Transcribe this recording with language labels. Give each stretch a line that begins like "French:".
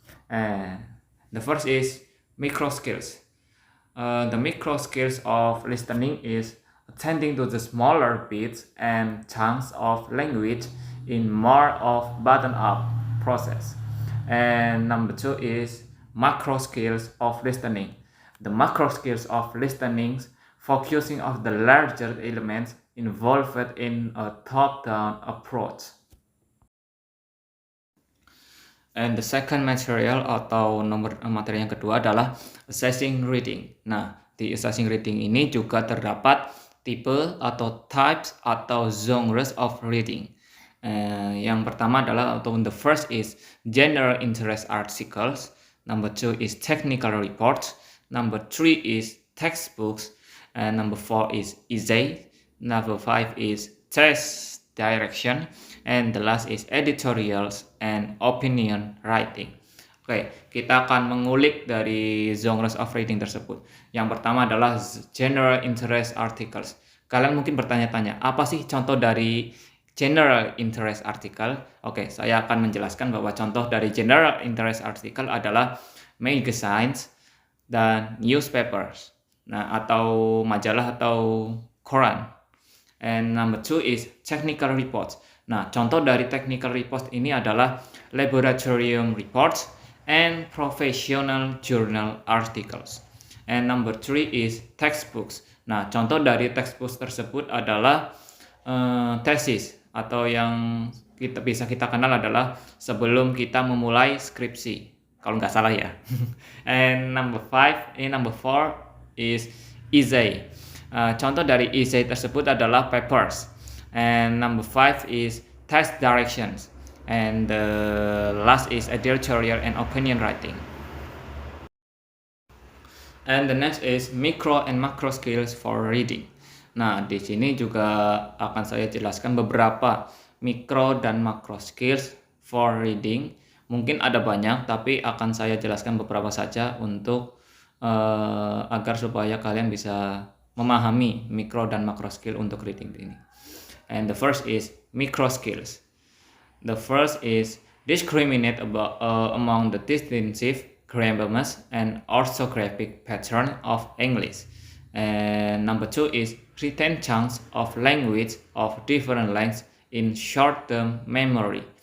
English: The first is micro skills. The micro skills of listening is attending to the smaller bits and chunks of language in more of button-up process. And number 2 is macro skills of listening. The macro skills of listening focusing on the larger elements involved in a top-down approach. And the second material
Indonesian: atau materi yang kedua adalah
English: assessing reading.
Indonesian: Nah, di assessing reading ini juga terdapat tipe atau types atau
English: genres of reading.
Indonesian: Yang pertama adalah, atau
English: the first is general interest articles, number 2 is technical reports, number 3 is textbooks, and number 4 is essay, number 5 is text direction, and the last is editorials and opinion writing.
Indonesian: Oke, kita akan mengulik dari
English: genres of reading
Indonesian: tersebut. Yang pertama adalah general interest articles. Kalian mungkin bertanya-tanya, apa sih contoh dari general interest article? Oke, saya akan menjelaskan bahwa contoh dari general interest article adalah magazines dan newspapers. Nah, atau majalah atau koran.
English: And number 2 is technical reports.
Indonesian: Nah, contoh dari technical reports ini adalah laboratorium
English: reports and professional journal articles. And number 3 is textbooks.
Indonesian: Nah, contoh dari textbooks tersebut adalah tesis, atau yang bisa kita kenal adalah sebelum kita memulai skripsi, kalau nggak salah ya.
English: And number 4 is essay.
Indonesian: Contoh dari essay tersebut adalah papers.
English: And number 5 is text directions. And the last is editorial and opinion writing. And the next is micro and macro skills for reading.
Indonesian: Nah, di sini juga akan saya jelaskan beberapa micro dan macro
English: skills for reading.
Indonesian: Mungkin ada banyak, tapi akan saya jelaskan beberapa saja untuk agar supaya kalian bisa memahami micro dan macro skill untuk reading ini.
English: And the first is micro skills. The first is discriminate among the distinctive grammarless and orthographic pattern of English. And number 2 is retain chunks of language of different lengths in short-term memory.